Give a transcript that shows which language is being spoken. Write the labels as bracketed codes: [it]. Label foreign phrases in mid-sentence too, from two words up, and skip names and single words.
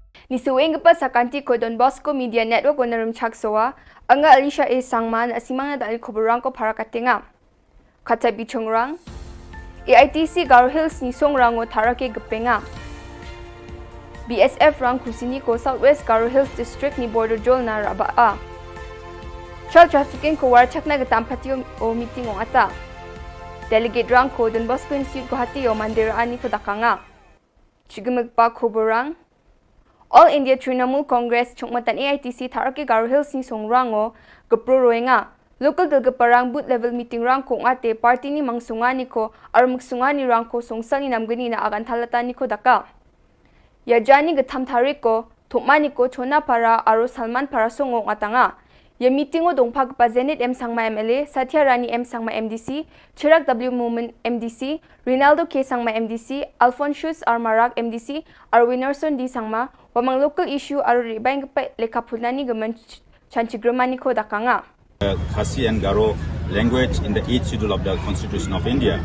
[grt] Nisuwing pa sa kanti ko Don Bosco Media Network o narum chaksoa, anga Alicia A. Sangman asimang na dahil kuburang ko para katinga. Kata bichongrang, AITC Garo Hills ni songrang o tarake gapenga. BSF rang kusini ko Southwest Garo Hills District ni Border Jol na rabaa. [en] Child trafficking [grt] ko warchak na gatampati o meeting o ata. Delegate rang ko Don Bosco Institute ko hati o mandiraan ni ko dakanga. Chigumagpa kuburang, All India Trinamool Congress chungmatan AITC tarake Garo Hills ni songrango gapruroenga local dalgaparang [en] boot level meeting [grt] rang kung ate party ni mangsungani ko ar magsungani rang ko songsal ni namgani na agan thalatan ni ko daka yajani gatham tariko thumani ko chona para aro Salman para songo atanga ya meeting o dongphag pa Zenit M Sangma MLA Satya Rani M Sangma MDC Chirag W Movement MDC Rinaldo K Sangma MDC Alphonsus R Marag MDC ar Winnerson D Sangma wamang [en] local issue [grt] aro ribang pa lekapulani gaman chanchigramani ko dakanga [en] Khasi and Garo language in the 8th schedule of the Constitution of India.